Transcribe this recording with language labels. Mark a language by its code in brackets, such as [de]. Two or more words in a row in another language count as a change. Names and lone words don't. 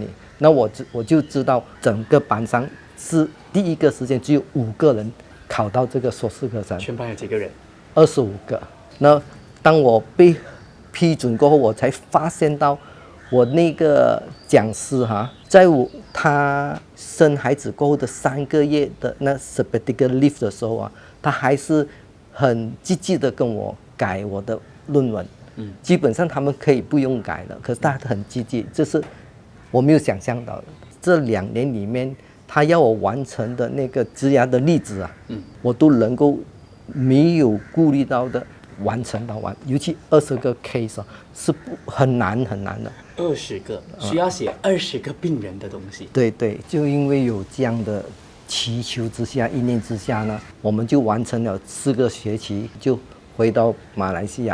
[zh] 那我就知道整個班上是第一個時間只有5個人考到這個碩士課程。全班有幾個人？25個。那當我被批准過後，我才發現到我那個講師在他生孩子過後的3個月的那 [en] sabbatical leave [zh] 的時候啊，他還是很積極的跟我改我的論文。基本上他們可以不用改了，可是他很積極，這是我沒有想象到的。這2年裡面，他要我完成的那個職涯的例子啊，我都能夠沒有顧慮到的完成到完，尤其20個 case 是很難的。 20個需要寫20個病人的東西。對，就因為有這樣的祈求之下、意念之下呢，我們就完成了4個學期，就回到馬來西亞。